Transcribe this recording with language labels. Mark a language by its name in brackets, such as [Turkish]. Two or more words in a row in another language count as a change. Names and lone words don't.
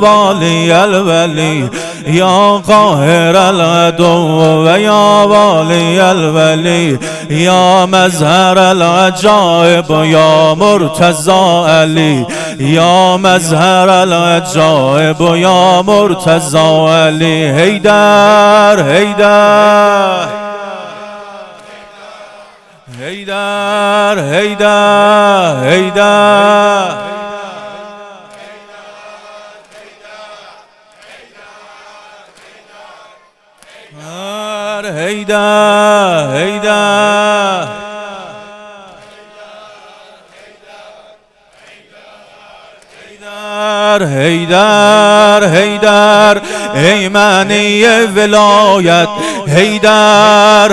[Arabic] والي الولي، يا قاهر العدو ويا والي الولي، يا مظهر العجائب يا مرتضى علي، يا مظهر العجائب يا مرتضى علي. [Azerbaijani] Heydər, Heydər, Heydər, Heydər, Heydər, Heydər, Heydər, Heydər, Heydər, ey məni vilayət, Heydər,